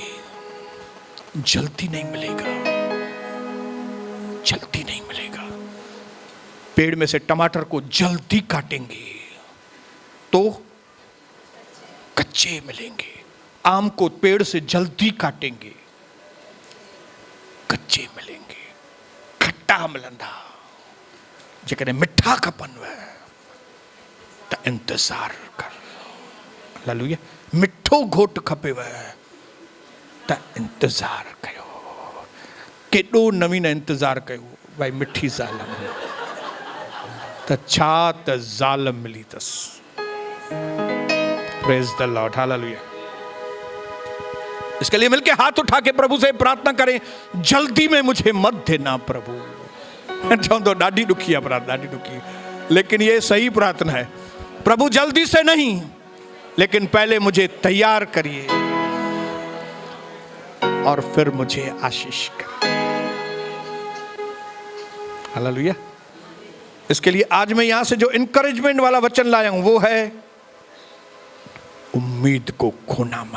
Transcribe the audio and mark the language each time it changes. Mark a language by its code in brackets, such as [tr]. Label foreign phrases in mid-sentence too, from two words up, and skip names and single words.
[hi] जल्दी नहीं मिलेगा, जल्दी नहीं मिलेगा। पेड़ में से टमाटर को जल्दी काटेंगे तो कच्चे मिलेंगे, आम को पेड़ से जल्दी काटेंगे कच्चे मिलेंगे। [sd] खट्टा मिलंदा जेकॾहिं मिठा खपनव त इंतज़ार कर। हालेलुया। मिठो घोट खपेव त इंतज़ार कयो। केॾो नवीन इंतज़ार कयो भाई मिठी ज़ाल त छा त ज़ाल मिली अथसि। [en] Praise the Lord. Hallelujah. [hi] इसके लिए मिलके हाथ उठा के प्रभु से प्रार्थना करें, जल्दी में मुझे मत देना प्रभु। [sd] चवंदो ॾाढी ॾुखी आहे प्रार्थना, ॾाढी ॾुखी, [hi] लेकिन ये सही प्रार्थना है। प्रभु जल्दी से नहीं, लेकिन पहले मुझे तैयार करिए और फिर मुझे आशीष करिए। हालेलुया। इसके लिए आज मैं यहां से जो इंकरेजमेंट वाला वचन लाया हूं वो है, उम्मीद को खोना मत।